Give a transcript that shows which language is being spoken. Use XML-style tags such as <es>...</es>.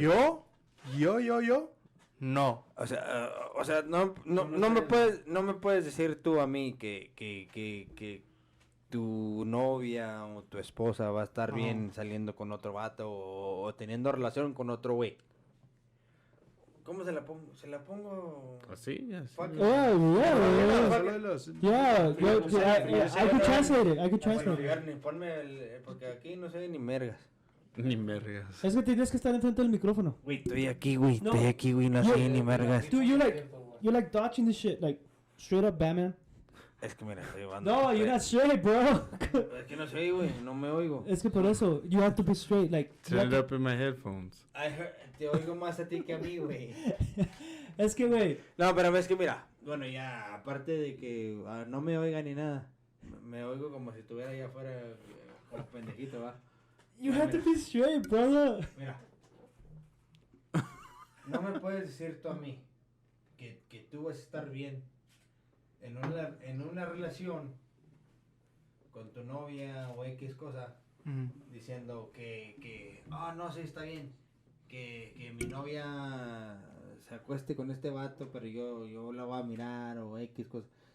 <es>¿Yo? No. O sea, no me puedes decir tú a mí que tu novia o tu esposa va a estar bien saliendo con otro vato o teniendo relación con otro güey. ¿Cómo se la pongo? Se la pongo. Así.</es> <en>Fuck it. Oh, yeah, I could translate it. I could translate it.</en> <es>Garni, ponme porque aquí no sé ni mergas. Ni mergas. Es que tienes que estar enfrente del micrófono. Güey, estoy aquí, güey, No. no sé ni mergas.</es> <en>Dude, you're like dodging the shit, like straight up Batman.</en> <es>Es que mira, estoy llevando.</es> <en>No, you're not straight, bro.</en> <es>Es que no sé, güey, no me oigo. Es que por eso,</es> <en>you have to be straight, like. you Turn have it to- up in my headphones.</en> <es>Te oigo más a ti que a mí, güey. Es que, güey, No, pero es que mira, bueno, ya, aparte de que no me oiga ni nada, me oigo como si estuviera allá afuera como pendejito, va.</es> <en>you have to be straight, brother.</en> <es>Mira. No me puedes decir tú a mí que tú vas a estar bien en una relación con tu novia o X cosa, diciendo que no, sí, está bien, que mi novia se acueste con este vato, pero yo la voy a mirar o X cosa.</es>